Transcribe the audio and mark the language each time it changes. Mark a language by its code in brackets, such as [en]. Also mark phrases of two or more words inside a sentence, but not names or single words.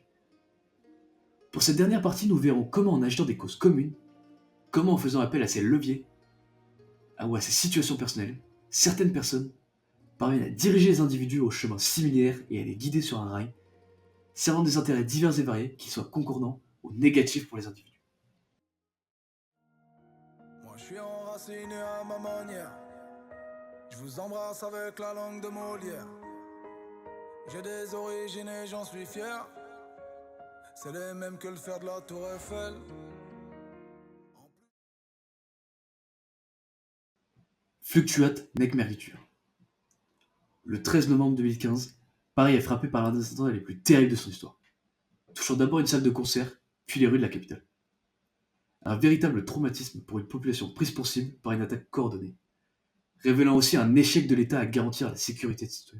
[fr] Pour cette dernière partie, nous verrons comment en agitant des causes communes, comment en faisant appel à ces leviers, ou à ces situations personnelles, certaines personnes parviennent à diriger les individus au chemin similaire et à les guider sur un rail, servant des intérêts divers et variés qui soient concordants ou négatifs pour les individus. Moi je suis enraciné m'assassiner à ma manière. Je vous embrasse avec la langue de Molière. J'ai des origines et j'en suis fier. C'est les mêmes que le fer de la Tour Eiffel. [la] Fluctuate nec mergitur. [fr] Le 13 novembre 2015, Paris est frappé par l'un des attentats les plus terribles de son histoire, touchant d'abord une salle de concert, puis les rues de la capitale. Un véritable traumatisme pour une population prise pour cible par une attaque coordonnée, révélant aussi un échec de l'État à garantir la sécurité des citoyens.